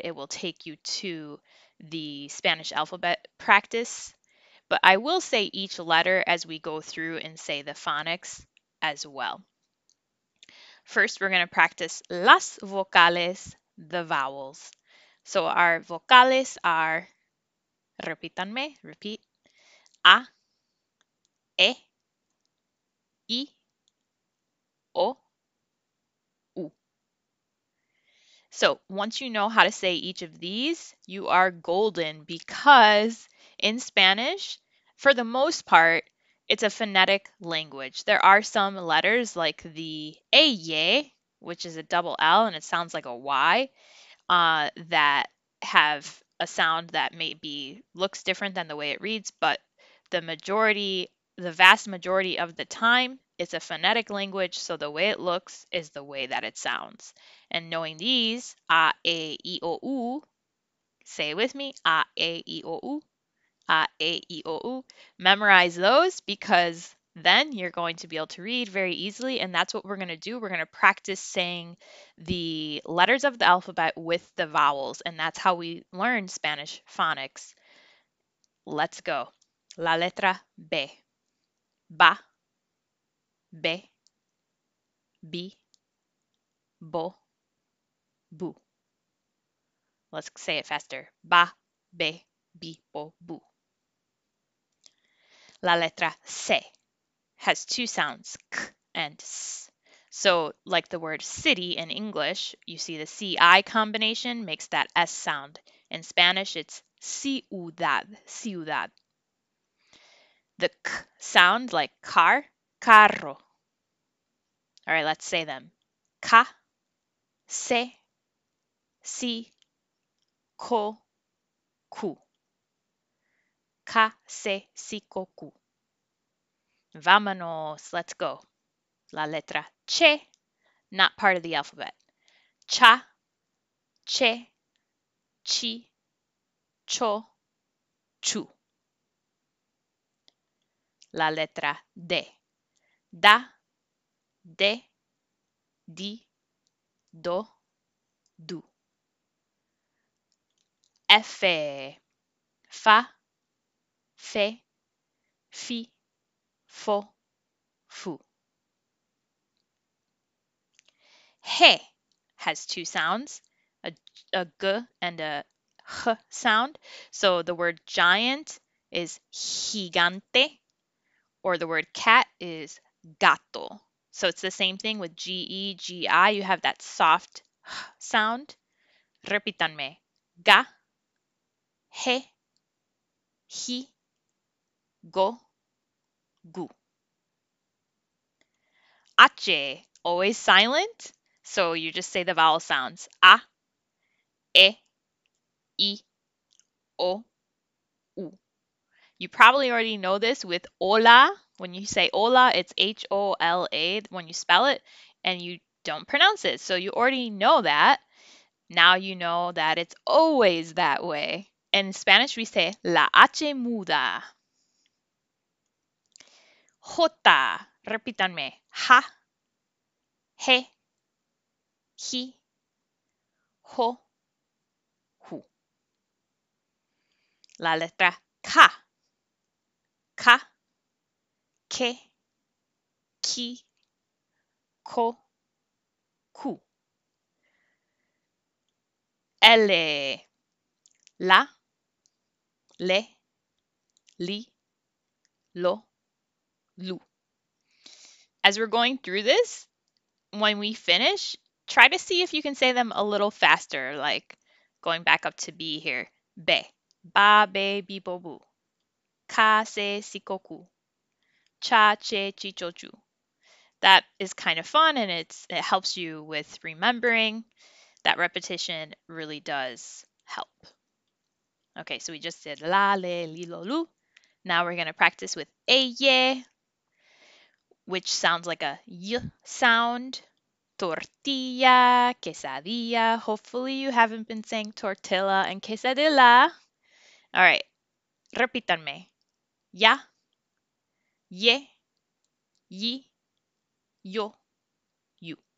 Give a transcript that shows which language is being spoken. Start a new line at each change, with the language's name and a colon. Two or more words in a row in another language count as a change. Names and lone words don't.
English: It will take you to the Spanish alphabet practice, but I will say each letter as we go through and say the phonics as well. First, we're going to practice
Spanish: las vocales,
English: the vowels. So our vocales are, repítanme, repeat,
Spanish: a, e, I, o, u.
English: So once you know how to say each of these, you are golden because in Spanish, for the most part, it's a phonetic language. There are some letters like the eye, which is a double L and it sounds like a Y, that have a sound that maybe looks different than the way it reads, but the vast majority of the time, it's a phonetic language, so the way it looks is the way that it sounds. And knowing these,
Spanish: a, e, I, o, u,
English: say it with me,
Spanish: a, e, I, o, u, a, e, I, o, u.
English: Memorize those because then you're going to be able to read very easily, and that's what we're going to do. We're going to practice saying the letters of the alphabet with the vowels, and that's how we learn Spanish phonics. Let's go.
Spanish: La letra B. Ba, be, bi, bo, bu.
English: Let's say it faster.
Spanish: Ba, be, bi, bo, bu. La letra C
English: has two sounds, k and s. So, like the word city in English, you see the CI combination makes that S sound. In Spanish, it's
Spanish: ciudad, ciudad.
English: The k sound like car, carro. All right, let's say them.
Spanish: Ka, se, si, ko, ku. Ka, se, si, ko, ku. Vámonos,
English: let's go.
Spanish: La letra che,
English: not part of the alphabet.
Spanish: Cha, che, chi, cho, chu. La letra D. Da, de, di, do, du. F. Fa, fe, fi, fo, fu.
English: He has two sounds, a g and a h sound. So the word giant is gigante, or the word cat is gato. So it's the same thing with ge, gi. You have that soft h sound.
Spanish: Repítanme. Ga, he, hi, go, gu.
English: H, always silent. So you just say the vowel sounds.
Spanish: A, e, I, o, u.
English: You probably already know this with hola. When you say hola, it's Hola when you spell it, and you don't pronounce it. So you already know that. Now you know that it's always that way. In Spanish, we say
Spanish: la H muda.
English: J, repítanme.
Spanish: Ja, he, hi, ho, hu. La letra K. Ka, ke, ki, ko, ku. L, la, le, li, lo, lu.
English: As we're going through this, when we finish, try to see if you can say them a little faster, like going back up to B here.
Spanish: Be, ba, be, bi, bo, bu. Ka, se, sikoku. Cha, che, chichochu.
English: That is kind of fun and it helps you with remembering. That repetition really does help. Okay, so we just did
Spanish: la, le, li, lo, lu.
English: Now we're going to practice with eye, which sounds like a y sound.
Spanish: Tortilla, quesadilla.
English: Hopefully you haven't been saying tortilla and quesadilla. All right,
Spanish: repítanme. Ya, ye, yi, yo, you.